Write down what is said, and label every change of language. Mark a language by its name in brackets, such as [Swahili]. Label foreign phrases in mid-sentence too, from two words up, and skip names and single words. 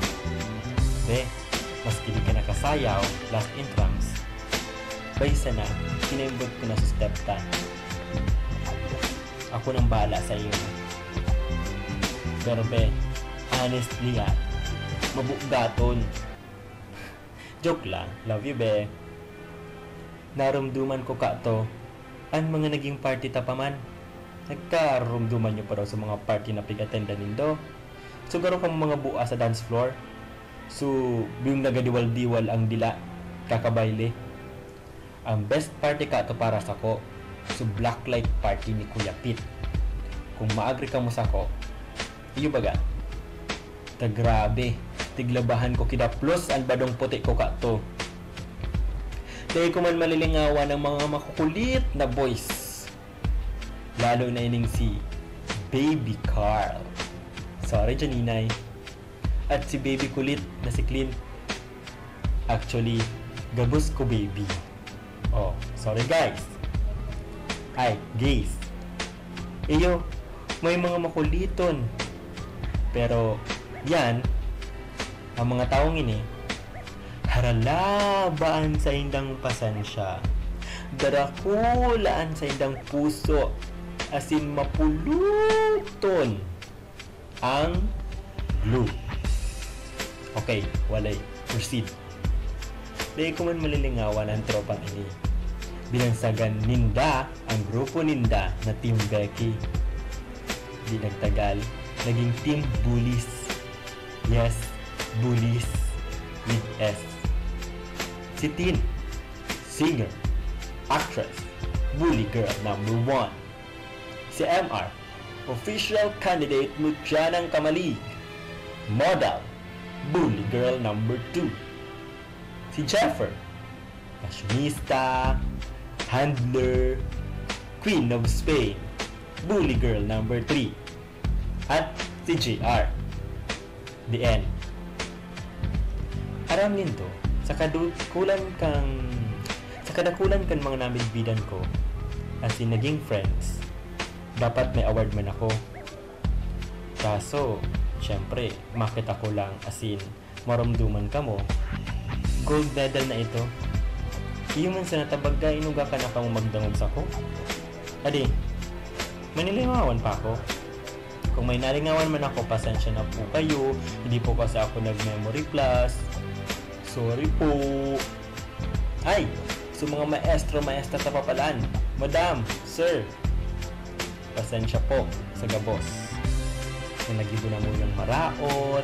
[Bikol] Maski di ka nakasayaw [English] last intrams, [Bikol] baysa na, kinaimbot ko na sa step 10. [Filipino] Ako nang bahala sa iyo. [Bikol] Pero honestly mabugaton. Joke lang, [English] love you be. [Bikol] Naramduman ko kato, ang mga naging party ta pa man. Nagkarumduman nyo pa daw sa mga party na pig-attenda nindo. So garo kang mga buwa sa dance floor. So, yung nagadiwal-diwal ang dila, kakabayle. Ang [English] best party [Bikol] ka to para sa ko. So [English] blacklight party [Bikol] ni Kuya Pete. Kung maagri ka mo sa ko, iyo baga. Ta grabe, tiglabahan ko kida plus ang badong puti ko ka to. Dahil ko man malilingawan ng mga makukulit na boys. Lalo na ining si Baby Carl. Sorry, Janinay. [Filipino] At si Baby Kulit na si Clint. [Bikol] Actually, gabos ko baby. [English] Oh, sorry guys. Ay, gays. [Bikol] Iyo, may mga makuliton. Pero, yan, ang mga taong ini, haralabaan sa indang pasensya. Darakulaan sa indang puso. Asin mapuluton ang blue. [English] Okay, walay. Proceed. [Bikol] Dahil ko man malilingawan ang tropang ini. Binansagan ninda ang grupo ninda na Team Becky. [Filipino] Di nagtagal, naging Team Bullies. [English] Yes, Bullies with S. Si Tin, singer, actress, bully girl number 1. [Filipino] Si MR, [English] official candidate [Filipino] mutya ng Kamalig, [English] model, bully girl number 2. Si Jeffer, fashionista, handler, Queen of Spain, bully girl number 3. [Filipino] At si [English] JR, the end. [Bikol] Aram nito, sa kadakulan kan mga namigbidan ko, [English] as in [Bikol] naging friends, dapat may award man ako. Kaso, syempre, makita ko lang [English] as in, [Bikol] maramduman ka mo, [English] gold medal [Bikol] na ito. Iyo man sa natabagay, inuga ka na pang magdangog sa ko. Adi, manilingawan pa ako. [Filipino] Kung may nalingawan man ako, pasensya na po kayo. Hindi po kasi ako nag- [English] memory plus. [Filipino] Sorry po. [Bikol] Ay, so mga maestra tapapalan, madam, sir, pasensya po sa gabos. Kung nagibo na mo yung maraot.